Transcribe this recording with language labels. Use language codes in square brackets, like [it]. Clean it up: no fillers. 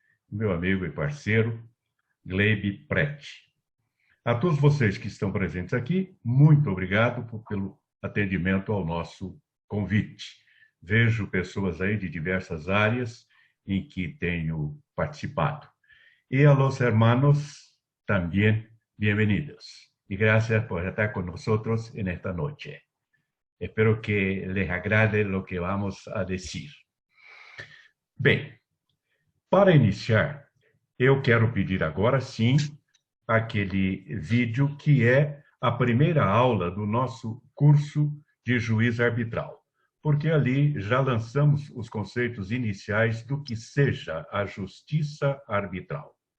[pt] meu amigo e parceiro, Gleibe Prete. A todos vocês que estão presentes aqui, muito obrigado pelo atendimento ao nosso convite. Vejo pessoas aí de diversas áreas em que tenho participado. [es] Y a los hermanos también bienvenidos. Y gracias por estar con nosotros en esta noche. Espero que les agrade lo que vamos a decir. [pt] Bem, para iniciar, eu quero pedir agora sim aquele vídeo que é a primeira aula do nosso curso de juiz arbitral, porque ali já lançamos os conceitos iniciais do que seja a justiça arbitral.